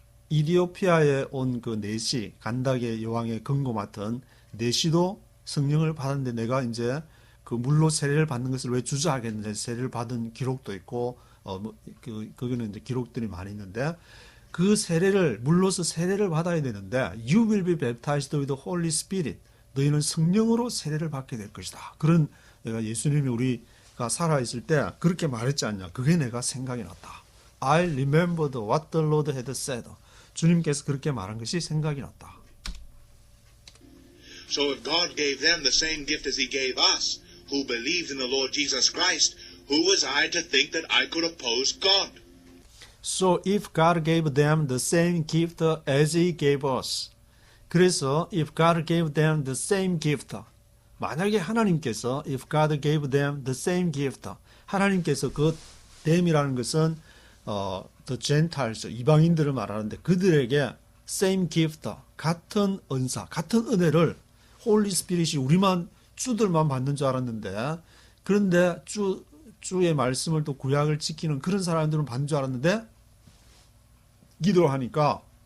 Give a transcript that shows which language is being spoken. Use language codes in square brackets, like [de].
[ko] 이디오피아에 온 그 네시 간닥의 여왕의 근고 맡은 네시도 성령을 받았는데 내가 이제 그 물로 세례를 받는 것을 왜 주저하겠는지 세례를 받은 기록도 있고 거기는 이제 기록들이 많이 있는데 그 세례를 물로서 세례를 받아야 되는데 [en] You will be baptized with the Holy Spirit. [ko] 너희는 성령으로 세례를 받게 될 것이다. 그런 내가 예수님이 우리가 살아있을 때 그렇게 말했지 않냐. 그게 내가 생각이 났다. [en] I remembered what the Lord had said. [ko] 주님께서 그렇게 말한 것이 생각이 났다. [en] So if God gave them the same gift as he gave us, who believed in the Lord Jesus Christ, who was I to think that I could oppose God? So if God gave them the same gift as he gave us. [ko] 그래서 [en] if God gave them the same gift. [ko] 만약에 하나님께서 [en] if God gave them the same gift. [ko] 하나님께서 그 them이라는 것은 the Gentiles, 이방인들을 말하는데 그들에게 same gift, 같은 은사, 같은 은혜를 Holy Spirit이 우리만 주들만 받는 줄 알았는데 그런데 주의 말씀을 또 구약을 지키는 그런 사람들은 받는 줄 알았는데 기도를 하니까